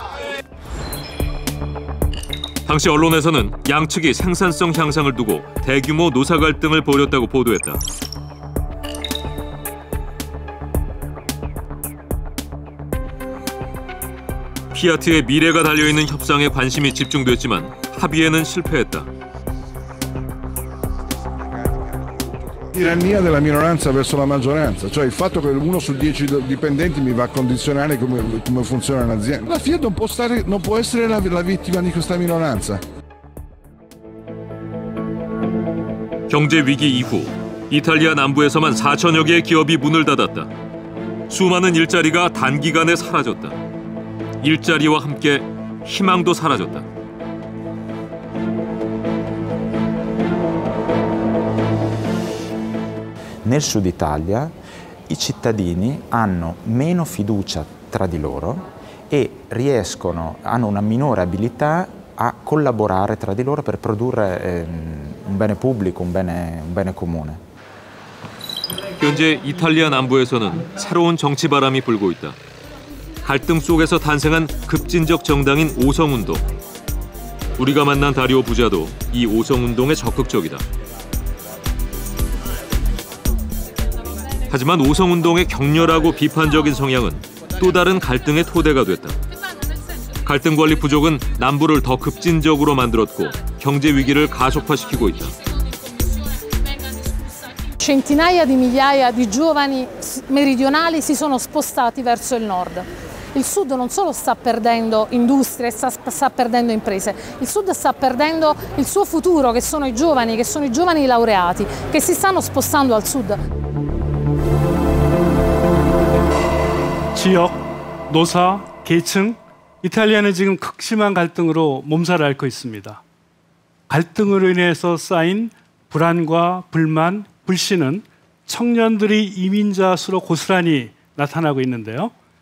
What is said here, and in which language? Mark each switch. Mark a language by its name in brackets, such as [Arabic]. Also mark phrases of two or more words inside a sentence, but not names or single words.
[Korean] 당시 언론에서는 양측이 생산성 향상을 두고 대규모 노사 갈등을 벌였다고 보도했다. 피아트의 미래가 달려있는 협상에 관심이 집중됐지만 합의에는 실패했다. [Italian] Tirannia della minoranza verso la maggioranza, cioè il fatto che 1 su 10 dipendenti mi va a condizionare come funziona un'azienda. La Fiat non può essere la vittima di questa minoranza. [Korean] 경제 위기 이후 이탈리아 남부에서만 4천여 개의 기업이 문을 닫았다. 수많은 일자리가 단기간에 사라졌다. 일자리와 함께 희망도 사라졌다. [Italian] Nel sud Italia i cittadini hanno meno fiducia tra di loro e hanno una minore abilità a collaborare tra di loro per produrre un bene pubblico, un bene comune. [Korean] 현재 이탈리아 남부에서는 새로운 정치 바람이 불고 있다. 갈등 속에서 탄생한 급진적 정당인 오성운동. 우리가 만난 다리오 부자도 이 오성운동에 적극적이다. 하지만 오성운동의 격렬하고 비판적인 성향은 또 다른 갈등의 토대가 됐다. 갈등 관리 부족은 남부를 더 급진적으로 만들었고 경제 위기를 가속화시키고 있다. [Italian] Centinaia di migliaia di giovani meridionali si sono spostati verso il nord. Il sud non solo sta perdendo industrie, sta perdendo imprese, il sud sta perdendo il suo futuro, che sono i giovani laureati, che si stanno spostando al sud. [Korean] 지역, 노사, 계층, 이탈리아는 지금 극심한 갈등으로 몸살을 앓고 있습니다. 갈등으로 인해서 쌓인 불안과 불만, 불신은 청년들이 이민자 수로 고스란히 나타나고 있는데요.